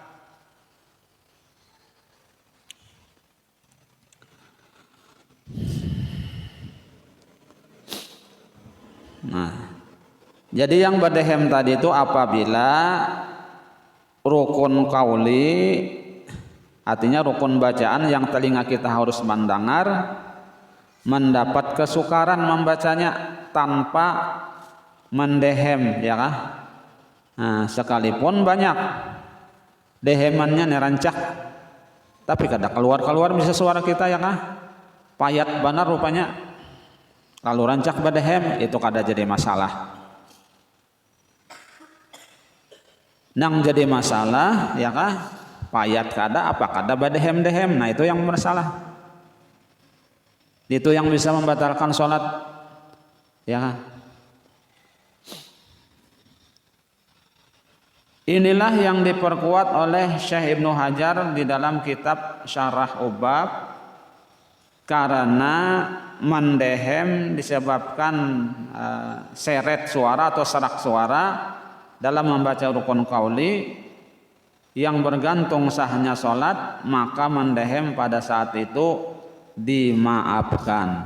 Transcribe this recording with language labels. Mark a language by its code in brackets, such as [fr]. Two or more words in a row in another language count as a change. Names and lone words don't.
[id] Nah, jadi yang badehem tadi itu apabila rukun qauli, artinya rukun bacaan yang telinga kita harus mendengar, mendapat kesukaran membacanya tanpa mendehem, [bjn] ya kah? Nah, sekalipun banyak dehemannya nerancak, tapi kadang keluar bisa suara kita ya kah? Payat benar rupanya. Lalu rancak badehem itu kada jadi masalah. Nang jadi masalah ya kah? Payat kada apa kada badehem-dehem. [id] Nah itu yang bersalah. Itu yang bisa membatalkan sholat. [bjn] Ya kah? [id] Inilah yang diperkuat oleh Syekh Ibnu Hajar di dalam kitab Syarah Ubab, karena mendehem disebabkan seret suara atau serak suara dalam membaca rukun qauli yang bergantung sahnya sholat, maka mendehem pada saat itu dimaafkan.